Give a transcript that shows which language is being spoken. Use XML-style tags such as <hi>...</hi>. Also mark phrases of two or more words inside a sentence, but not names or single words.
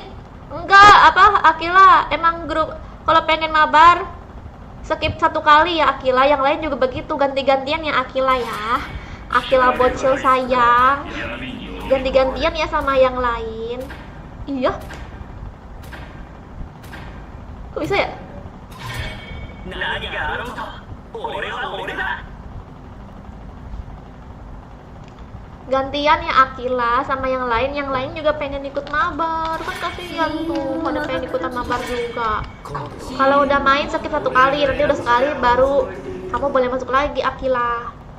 <id>Enggak, apa Akila emang grup kalau pengen mabar skip satu kali ya Akila, yang lain juga begitu, ganti-gantian ya Akila ya. Akila bocil sayang, ganti-gantian ya sama yang lain. Iya. Kok bisa ya?</id> <ja>何があろうと俺は俺だ。</ja> <id>Gantian ya Akila sama yang lain juga pengen ikut mabar. Kan kasihan tuh pada pengen ikutan mabar juga. Kalau udah main skip 1 kali, nanti udah sekali baru kamu boleh masuk lagi Akila.</id>